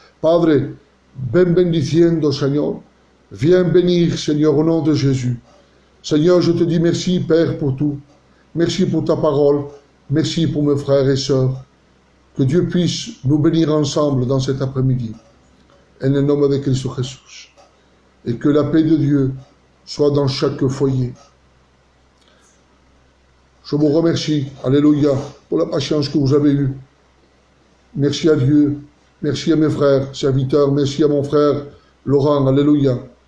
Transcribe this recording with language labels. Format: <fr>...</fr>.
<es>Padre, ven bendiciendo,</es> <fr>Seigneur. Viens bénir, Seigneur, au nom de Jésus. Seigneur, je te dis merci, Père, pour tout. Merci pour ta parole. Merci pour mes frères et sœurs. Que Dieu puisse nous bénir ensemble dans cet après-midi.</fr> <es>En el nombre de Cristo Jesús.</es> <fr>Et que la paix de Dieu soit dans chaque foyer. Je vous remercie, alléluia, pour la patience que vous avez eue. Merci à Dieu, merci à mes frères, serviteurs, merci à mon frère Laurent, alléluia.</fr>